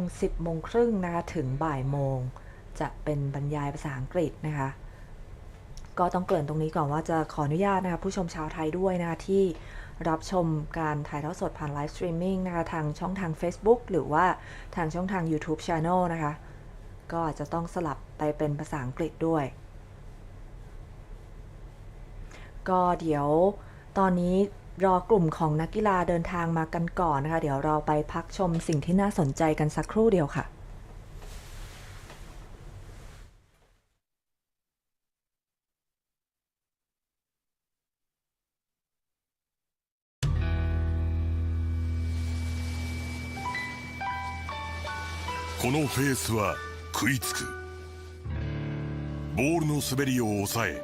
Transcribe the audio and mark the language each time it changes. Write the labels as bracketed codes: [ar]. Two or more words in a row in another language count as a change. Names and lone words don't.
[th] 10 โมงครึ่งนะคะถึงบ่ายโมงจะเป็นบรรยายภาษาอังกฤษนะคะก็ต้องเกริ่นตรงนี้ก่อนว่าจะขออนุญาตนะคะผู้ชมชาวไทยด้วยนะคะที่รับชมการถ่ายทอดสดผ่านไลฟ์สตรีมมิ่งนะคะทางช่องทาง Facebook หรือว่าทางช่องทาง YouTube Channel นะคะก็อาจจะต้องสลับไปเป็นภาษาอังกฤษด้วย ก็เดี๋ยวตอนนี้รอกลุ่มของนักกีฬาเดินทางมากันก่อนนะคะเดี๋ยวเราไปพักชมสิ่งที่น่าสนใจกันสักครู่เดียวค่ะ [ja] このフェースは食いつくボールの滑りを抑え